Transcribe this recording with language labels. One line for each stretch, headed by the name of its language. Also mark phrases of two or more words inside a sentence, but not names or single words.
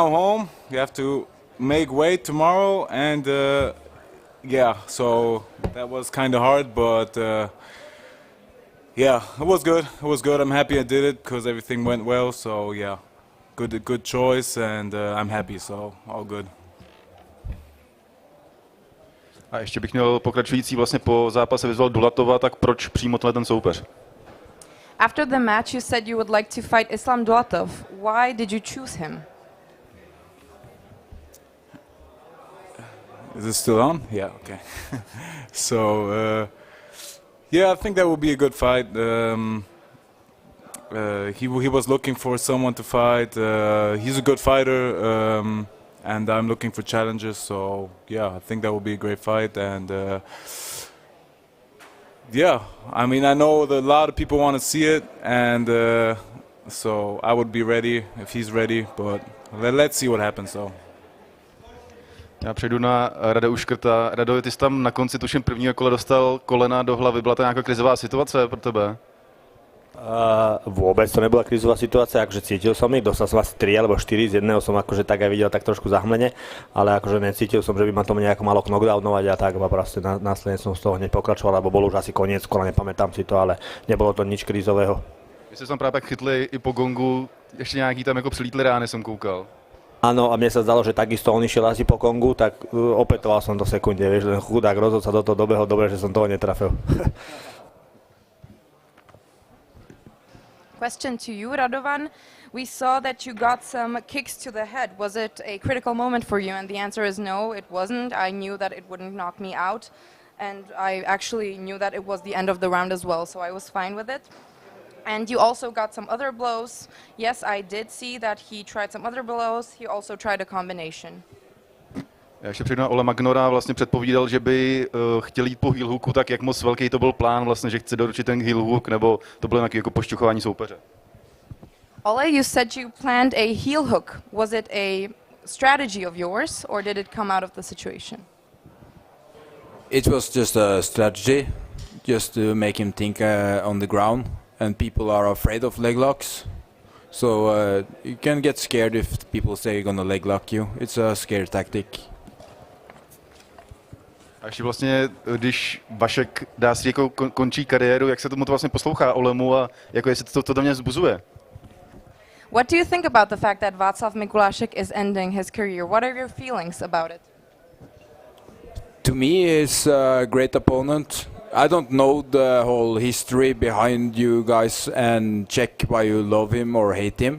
English: You have to make weight tomorrow, and yeah, so that was kind of hard, but yeah, it was good. It was good. I'm happy I did it because everything went well. So yeah, good choice, and I'm happy. So all good.
Czech: A ještě bych měl pokračující vlastně po zápase vyzval Dulatova, tak proč přímo ten soupeř?
English: After the match, you said you would like to fight Islam Dulatov. Why did you choose him? Is it still on? Yeah, okay. So, yeah, I think that would be a good fight. He was looking for someone to fight. He's a good fighter, and I'm looking for challenges. So, yeah, I think that would be a great fight. And yeah, I mean, I know that a lot of people want to see it, and so I would be ready if he's ready. But let's see what happens. So.
Czech: Já přejdu na Rada Uškrta. Rado, ty jsi tam na konci, tuším, prvního kola dostal kolena do hlavy. Byla to nějaká krizová situace pro tebe?
Slovak: Vôbec to nebola krízová situácia, akože cítil som ich, dostal som asi 3 alebo 4, z jedného som akože tak aj videl tak trošku zahmlene, ale akože necítil som, že by ma to nejako malo knockdownovať a tak, a proste následne som z toho hneď pokračoval, lebo bol už asi koniec kola, nepamätám si to, ale nebolo to nič krízového.
Czech: Vy ste tam právě chytli i po gongu, ještě nějaký tam jako přilítli rány, som koukal.
Slovak: Áno, a mne sa zdalo, že takisto on išiel asi po kongu, tak opetoval som do sekunde, vieš, len chudák rozhodca do toho dobehol, dobre, že som toho netrafil.
English: Question to you, Radovan. We saw that you got some kicks to the head. Was it a critical moment for you? And the answer is no, it wasn't. I knew that it wouldn't knock me out, and I actually knew that it was the end of the round as well, so I was fine with it. And you also got some other blows. Yes, I did see that he tried some other blows. He also tried a combination.
Czech: Já ještě přijdu na Ole Magnora, vlastně předpovídal, že by chtěl jít po heel hooku, tak jak moc velký to byl plán, vlastně, že chce doručit ten
English: heel hook,
Czech: nebo to bylo nějaké jako pošťuchování soupeře?
English: Ole, you said you planned a heel hook. Was it a strategy of yours, or did it come out of the situation? It was just a strategy, just to make him think on the ground, and people are afraid of leg locks. So you can get scared if people say you're gonna leg lock you. It's a scare tactic.
Czech: A ještě vlastně, když Vašek dá si jako končí kariéru, jak se tomu to vlastně poslouchá Olemu a jako jestli to do mě vzbuzuje?
English: What do you think about the fact that Václav Mikulášek is ending his career? What are your feelings about it? To me, he's a great opponent. I don't know the whole history behind you guys and check why you love him or hate him.